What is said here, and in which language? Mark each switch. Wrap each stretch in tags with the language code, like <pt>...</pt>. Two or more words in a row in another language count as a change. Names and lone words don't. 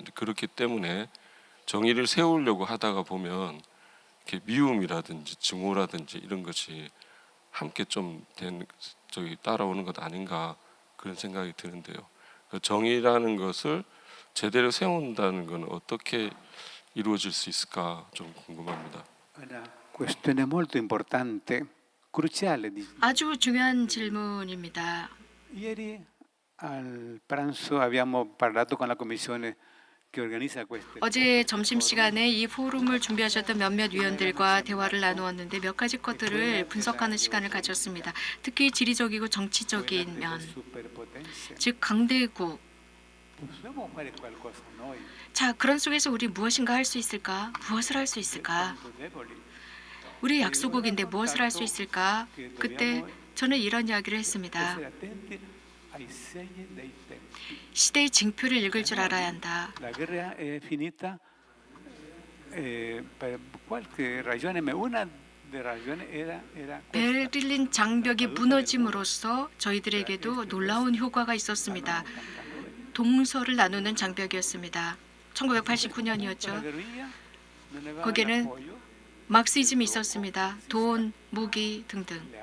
<ko>그렇기 때문에 정의를 세우려고 하다가 보면 이렇게 미움이라든지 증오라든지 이런 것이 함께 좀 따라오는 것 아닌가 그런 생각이 드는데요. 그 정의라는 것을 제대로 세운다는 것은 어떻게 이루어질 수 있을까 좀 궁금합니다.</ko> <it>Una questione molto importante, cruciale.</it> <ko>아주 중요한 질문입니다.</ko> <it>Ieri al pranzo abbiamo parlato con la commissione che organizza queste.</it> <ko>어제 점심시간에 이 포럼을 준비하셨던 몇몇 위원들과 대화를 나누었는데 몇 가지 것들을 분석하는 시간을 가졌습니다. 특히 지리적이고 정치적인 면, 즉 강대국. 자, 그런 속에서 우리 무엇인가 할 수 있을까? 무엇을 할 수 있을까? 우리 약소국인데 무엇을 할 수 있을까? 그때 저는 이런 이야기를 했습니다. 시대의 징표를 읽을 줄 알아야 한다.</ko> <it>La guerra è finita per qualche ragione, ma una delle ragioni era questa.</it> <ko>베를린 장벽이 무너짐으로써 저희들에게도 놀라운 효과가 있었습니다. 동서를 나누는 장벽이었습니다. 1989년이었죠. 거기에는 막시즘이 있었습니다. 돈, 무기 등등.</ko>